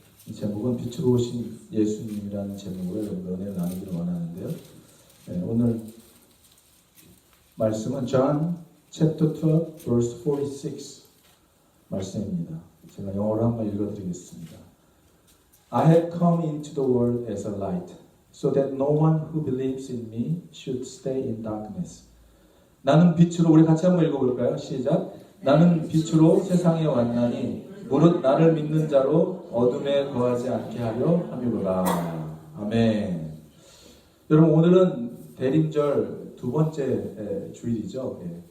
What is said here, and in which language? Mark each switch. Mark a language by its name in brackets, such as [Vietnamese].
[Korean] 이 제목은 빛으로 오신 예수님이라는 제목으로 여러분과 은혜를 나누기를 원하는데요. 오늘 말씀은 [English] John chapter 12 verse 46 [Korean] 말씀입니다. 제가 영어로 한번 읽어드리겠습니다. [English] I have come into the world as a light, so that no one who believes in me should stay in darkness. [Korean] 나는 빛으로, 우리 같이 한번 읽어볼까요? 시작. 나는 빛으로 세상에 왔나니 무릇 나를 믿는 자로 어둠에 거하지 않게 하려 함이로라. 아멘. 여러분 오늘은 대림절 두 번째 주일이죠.